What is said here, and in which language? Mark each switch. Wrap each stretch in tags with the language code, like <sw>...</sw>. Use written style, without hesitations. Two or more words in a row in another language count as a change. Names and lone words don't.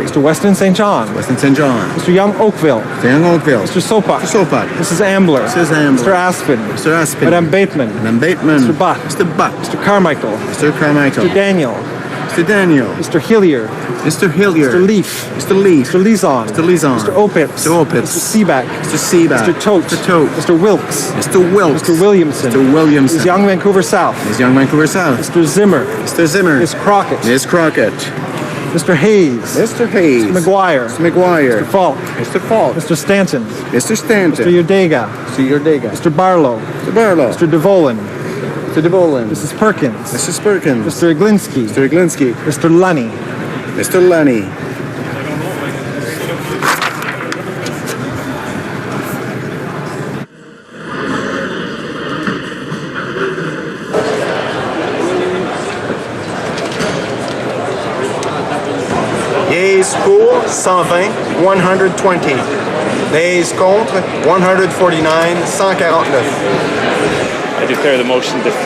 <en>Mr. Weston, St. John. Weston St. John. Mr. Young, Oakville. Mr. Young Oakville. Mr. Sopak. Mr. Sopak. Mrs. Ambler. Mrs. Ambler. Mr. Aspen. Mr. Aspen. Madame Bateman. Madame Bateman. Mr. Butt. Mr. Butt. Mr. Carmichael. Mr. Carmichael. Mr. Daniel. Mr. Daniel. Mr. Hillier. Mr. Hillier. Mr. Leaf. Mr. Leaf. Mr. Lizon. Mr. Lizon. Mr. Opitz. Mr. Opitz. Mr. Seaback. Mr. Seaback. Mr. Tote. Mr. Tote. Mr. Wilkes. Mr. Wilkes. Mr. Williamson. Mr. Williamson. Ms. Young Vancouver South. Ms. Young Vancouver South. Mr. Zimmer. Mr. Zimmer. Ms. Crockett. Ms. Crockett. Mr. Hayes. Mr. Hayes. Mr. McGuire. Mr. McGuire. Mr. Falk. Mr. Falk. Mr. Stanton. Mr. Stanton. Mr. Udega. Mr. Yordega. Mr. Barlow. Mr. Barlow. Mr. DeVolin. Mr. DeVolin. Mrs. Perkins. Mrs. Perkins. Mr. Iglinski. Mr. Iglinski. Mr. Lunny. Mr. Lenny. Yeas pour 120, 120. Nays contre 149, 149. I declare the motion defeated.</en>